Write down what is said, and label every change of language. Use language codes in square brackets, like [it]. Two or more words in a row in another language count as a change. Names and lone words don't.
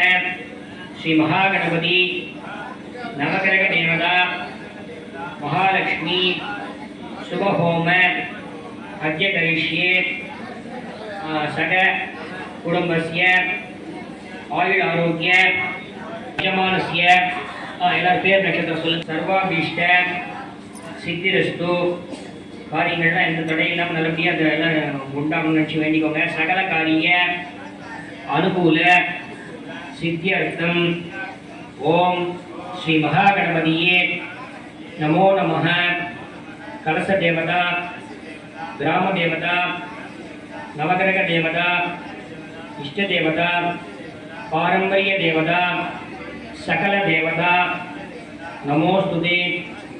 [sa] श्री महागणपति नवग्रह देवता महालक्ष्मी शुभ होम अद्य करिष्ये सग कुटुंबस्य आयुर आरोग्य यजमानस्य [ta] எல்லாரும் பேர் நட்சத்திரம் சொல்லு. [sa] सर्वाभीष्ट सिद्धिरस्तु [ta] காரியங்கள்லாம் எந்த தடை இல்லாமல் நல்லபடியாக அதை எல்லாம் உண்டாகணும்னு நினச்சி வேண்டிக்கோங்க. [sa] सकल कार्य अनुकूल सिद्ध्यर्थं ॐ श्री महागणपतये नमो नमः. कलश देवता ग्राम देवता नवग्रह देवता इष्ट देवता पारम्पर्य देवता सकल देवता नमोस्तुते